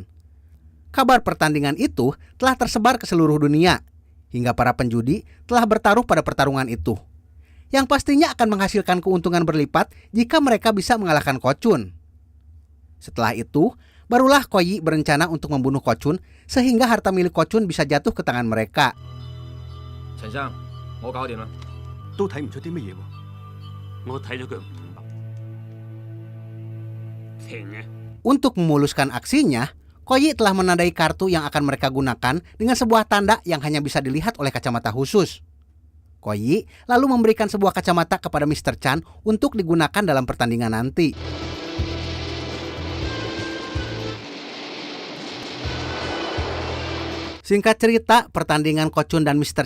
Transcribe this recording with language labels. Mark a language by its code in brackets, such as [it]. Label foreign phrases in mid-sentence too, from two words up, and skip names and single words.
[id] Kabar pertandingan itu telah tersebar ke seluruh dunia, hingga para penjudi telah bertaruh pada pertarungan itu, yang pastinya akan menghasilkan keuntungan berlipat jika mereka bisa mengalahkan Ko Chun. Setelah itu, barulah Ko Yi berencana untuk membunuh Ko Chun sehingga harta milik Ko Chun bisa jatuh ke tangan mereka. [yue] 陳生，我搞掂啦。都睇唔出啲乜嘢喎。我睇咗佢唔明白。停啊！ [id] Untuk memuluskan aksinya, Ko Yi telah menandai kartu yang akan mereka gunakan dengan sebuah tanda yang hanya bisa dilihat oleh kacamata khusus. Ko Yi lalu memberikan sebuah kacamata kepada Mr. Chan untuk digunakan dalam pertandingan nanti. Singkat cerita, pertandingan Ko Chun dan Mr.